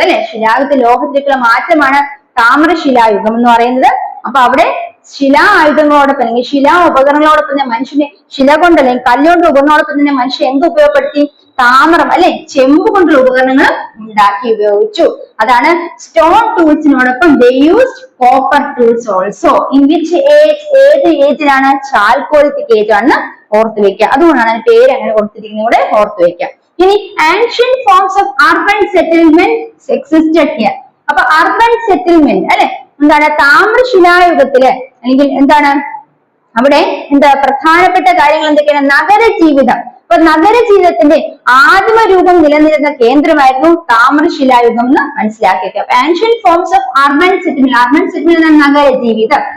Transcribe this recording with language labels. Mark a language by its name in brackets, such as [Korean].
[Malayalam] അല്ലെ, ശിലായുഗത്തിൽ ലോഹത്തിലേക്കുള്ള മാറ്റമാണ് താമ്രശിലായുഗം എന്ന് പറയുന്നത്. അപ്പൊ അവിടെ ശിലാ ആയുധങ്ങളോടൊപ്പം അല്ലെങ്കിൽ ശിലാ ഉപകരണങ്ങളോടൊപ്പം തന്നെ മനുഷ്യന് ശില കൊണ്ട് അല്ലെങ്കിൽ കല്ലുകൊണ്ട് ഉപകരണങ്ങളോടൊപ്പം തന്നെ മനുഷ്യൻ എന്ത് ഉപയോഗപ്പെടുത്തി? താമ്രം അല്ലെ, ചെമ്പ് കൊണ്ടുള്ള ഉപകരണങ്ങൾ ഉണ്ടാക്കി ഉപയോഗിച്ചു. അതാണ് stone ടൂൾസിനോടൊപ്പം [English] they used copper tools also. in which age? [Malayalam] ഏത് ഏജിലാണ്? ചാൽക്കോലിത്തിക് ഏജ് ആണെന്ന് ഓർത്ത് വെക്കുക. അതുകൊണ്ടാണ് പേര് അങ്ങനെ കൊടുത്തിരിക്കുന്നത് കൂടെ ഓർത്ത് വെക്കുക. [English] ഇനി ancient forms of urban settlement existed here. [Malayalam] അപ്പൊ അർബൻ സെറ്റിൽമെന്റ് അല്ലെ എന്താണ്? താമ്രശിലായുഗത്തില് അല്ലെങ്കിൽ എന്താണ് അവിടെ എന്താ പ്രധാനപ്പെട്ട കാര്യങ്ങൾ എന്തൊക്കെയാണ്? നഗരജീവിതം. അപ്പൊ നഗരജീവിതത്തിന്റെ ആദിമ രൂപം നിലനിരുന്ന കേന്ദ്രമായിരുന്നു താമ്രശിലായുഗം എന്ന് മനസ്സിലാക്കിയത്. [English] അപ്പൊ ancient forms of urban settlement നഗരജീവിതം.